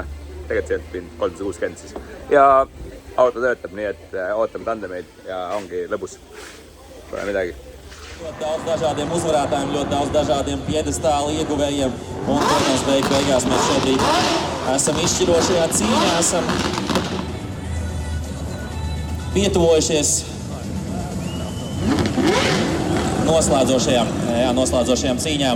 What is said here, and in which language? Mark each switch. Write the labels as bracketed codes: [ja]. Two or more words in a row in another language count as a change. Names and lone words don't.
[et] Tegelikult see spinn 360 siis. Ja auto töötab nii, et ootame tandemeid ja ongi lõbus. Pole midagi. [lv] Ļoti daudz dažādiem uzvarētājiem, ļoti daudz dažādiem piedestālu ieguvējiem. Un, protams, beigās mēs šobrīd esam izšķirošajā cīņā, esam pietuvojušies noslēdzošajām cīņām.